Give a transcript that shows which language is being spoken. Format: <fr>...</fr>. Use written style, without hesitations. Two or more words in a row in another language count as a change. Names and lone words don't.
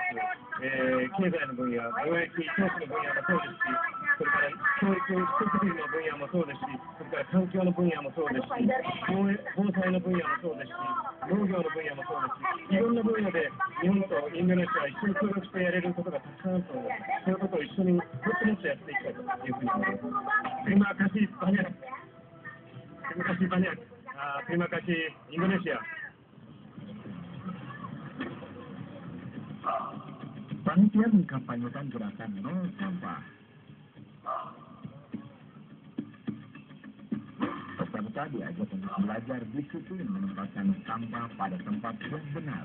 <ja>経済の分野、貿易、投資の分野もそうですし、それから教育、施設の分野もそうですし、それから環境の分野もそうですし、防災の分野もそうですし、農業の分野もそうですし、いろんな分野で日本とインドネシアは一緒に協力してやれることがたくさんあると思います。そういうことを一緒にもっともっとやっていきたいというふうに思います。</ja> <id>Terima kasih banyak. Terima kasih banyak. Terima kasih Indonesia. Panitia mengkampanyekan gerakan nol sampah. Peserta diajak untuk belajar disiplin menempatkan sampah pada tempat yang benar.</id>